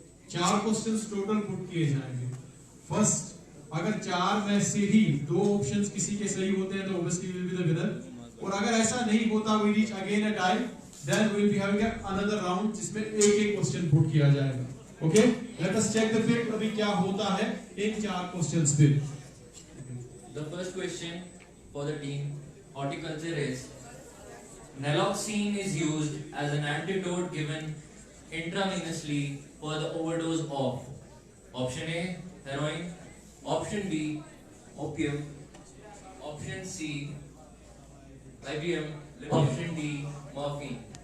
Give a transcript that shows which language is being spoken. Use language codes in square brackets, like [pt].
[hi] 4 questions total put किए जाएंगे. First, अगर 4 में से ही 2 options किसी के सही होते हैं तो [en] obviously will be the winner. [hi] और अगर ऐसा नहीं होता, [en] we reach again a tie, then we will be having another round [hi] जिसमें एक question put किया जाएगा. [en] Okay? Let us check the field. [hi] अभी क्या होता है इन 4 questions पे. [en] The first question for the team horticulture is naloxone is used as an antidote given intravenously for the overdose of option A heroin, option B opium, option C IBM, option D morphine.